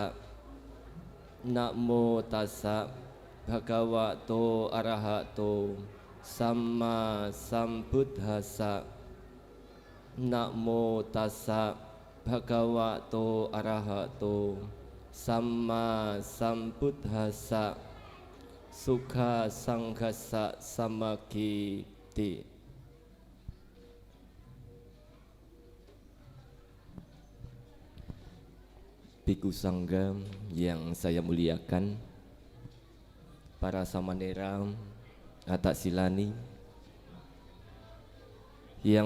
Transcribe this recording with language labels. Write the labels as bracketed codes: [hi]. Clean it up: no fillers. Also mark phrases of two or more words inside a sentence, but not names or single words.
[pi] Namo tassa bhagavato arahato samma sambuddhassa. Namo tassa bhagavato arahato samma sambuddhassa. Sukha sanghassa samakiti. [id] Biku Sangga yang saya muliakan, para samanera Atak Silani, yang